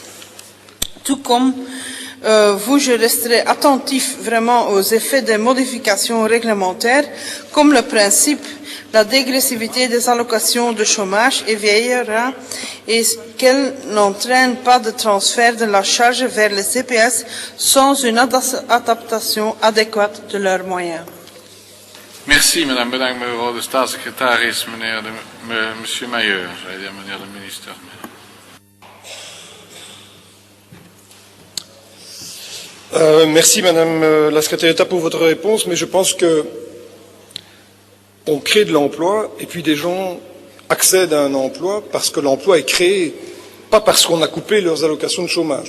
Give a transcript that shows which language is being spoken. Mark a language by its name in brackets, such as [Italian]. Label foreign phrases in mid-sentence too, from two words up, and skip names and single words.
[French] Tout comme je resterai attentif vraiment aux effets des modifications réglementaires, comme le principe la dégressivité des allocations de chômage et veillera et qu'elle n'entraîne pas de transfert de la charge vers les CPS sans une adaptation adéquate de leurs moyens. Merci, madame. [Dutch] Bedankt, mevrouw de staatssecretaris, monsieur Mayer. Zei de meneer de minister. [French] Merci, madame la secrétaire d'État, pour votre réponse, mais je pense que on crée de l'emploi et puis des gens accèdent à un emploi parce que l'emploi est créé, pas parce qu'on a coupé leurs allocations de chômage.